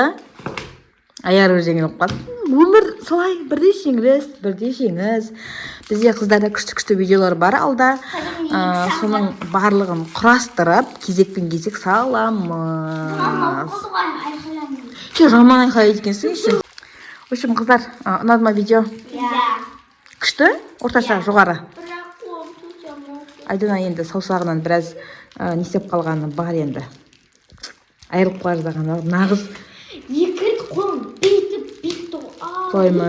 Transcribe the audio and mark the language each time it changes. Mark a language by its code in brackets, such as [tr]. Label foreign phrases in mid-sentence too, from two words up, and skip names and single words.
[kk] Аяры жеңіліп қалды. Өмір солай, бірде жеңіс. Бізде қыздарда күшті видеолар бар алда. Соның барлығын құрастырып, кезекпен кезек саламыз. Роман айқай еткенсің еще. [ru] В общем, [kk] қыздар, ұнады ма видео? Күшті? Орташа, жоғары. Айдана енді саусағынан біраз не істеп қалғаны бар енді. Айырылып қала жаздаған нағыз. Екі қолым бейтіп. Солай ма?